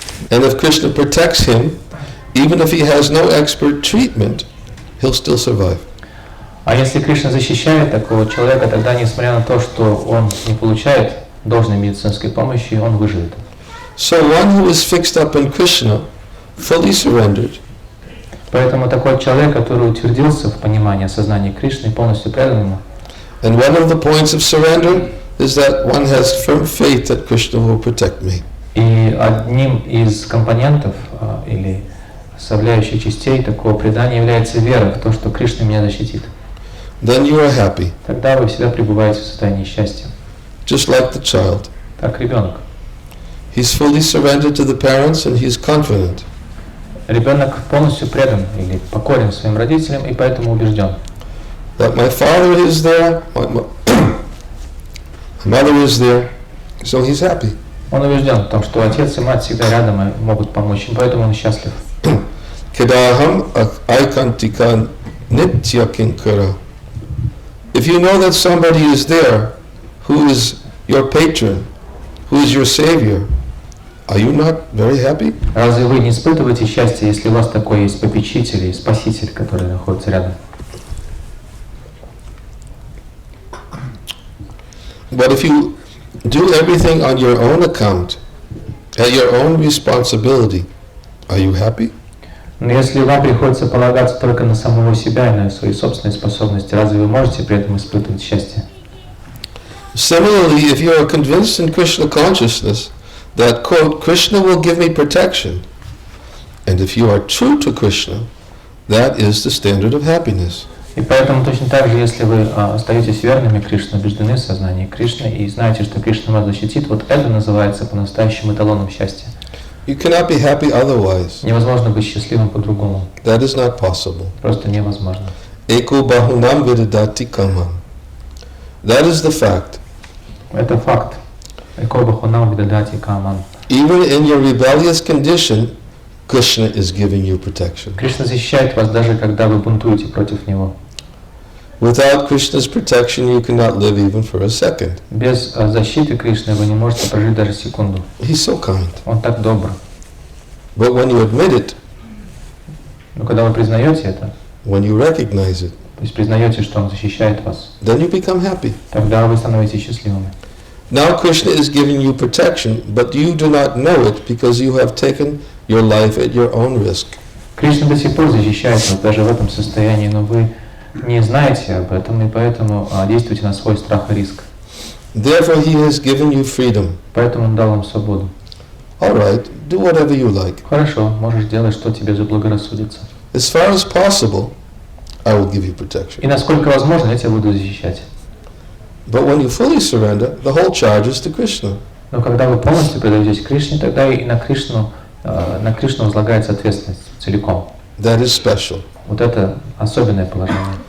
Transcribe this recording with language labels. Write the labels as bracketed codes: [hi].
[en] And if Krishna protects him, even if he has no expert treatment, he'll still survive. [ru] А если Кришна защищает такого человека, тогда, несмотря на то, что он не получает должной медицинской помощи, он выживет. [en] So one who is fixed up in Krishna, fully surrendered, [ru] Поэтому такой человек, который утвердился в понимании, осознании Кришны, полностью предан ему. [en] and one of the points of surrender is that one has firm faith that Krishna will protect me. [ru] И одним из компонентов или составляющих частей такого предания является вера в то, что Кришна меня защитит. [en] Then you are happy, [ru] Тогда вы всегда пребываете в состоянии счастья. [en] just like the child. [ru] Так ребенок. [en] He's fully surrendered to the parents and he's confident. [ru] Ребенок полностью предан или покорен своим родителям и поэтому убежден. [en] That my father is there, my mother is there, so he's happy. [ru] Он убежден в том, что отец и мать всегда рядом и могут помочь, и поэтому он счастлив. [sa] Kedaham aikantika nitya kinkara. [en] If you know that somebody is there who is your patron, who is your savior, are you not very happy? [ru] Разве вы не испытываете счастье, если у вас такой есть попечитель и спаситель, который находится рядом? [en] But if you do everything on your own account, at your own responsibility, are you happy? [ru] Но если вам приходится полагаться только на самого себя и на свои собственные способности, разве вы можете при этом испытывать счастье? [en] Similarly, if you are convinced in Krishna consciousness that, quote, Krishna will give me protection, and if you are true to Krishna, that is the standard of happiness. [ru] И поэтому точно так же, если вы остаетесь верными Кришне, убеждены в сознании Кришны и знаете, что Кришна вас защитит, вот это называется по-настоящему эталоном счастья. [en] You cannot be happy otherwise. [ru] Невозможно быть счастливым по-другому. [en] That is not possible. [ru] Просто невозможно. [sa] Eko bahunam vidadati kamam. [en] That is the fact. [ru] Это факт. [sa] Эко бахунам видадати каман. [en] Even in your rebellious condition, Krishna is giving you protection. [ru] Кришна защищает вас даже когда вы бунтуете против Него. [en] Without Krishna's protection, you cannot live even for a second. [ru] Без защиты Кришны вы не можете прожить даже секунду. [en] He's so kind. [ru] Он так добр. [en] But when you admit it, [ru] Но когда вы признаете это, [en] when you recognize it, [ru] то есть признаете, что Он защищает вас, [en] then you become happy. [ru] тогда вы становитесь счастливыми. [en] Now Krishna is giving you protection, but you do not know it because you have taken your life at your own risk. [ru] Кришна до сих пор защищает вас даже в этом состоянии, но вы не знаете об этом, и поэтому действуйте на свой страх и риск. [en] Therefore, He has given you freedom. [ru] Поэтому Он дал вам свободу. [en] All right, do whatever you like. [ru] Хорошо, можешь делать, что тебе заблагорассудится. [en] As far as possible, I will give you protection. [ru] И насколько возможно, я тебя буду защищать. [en] But when you fully surrender, the whole charge is to Krishna. [ru] Но когда вы полностью предаетесь Кришне, тогда и на Кришну возлагается ответственность целиком. [en] That is special. [ru] Вот это особенное положение,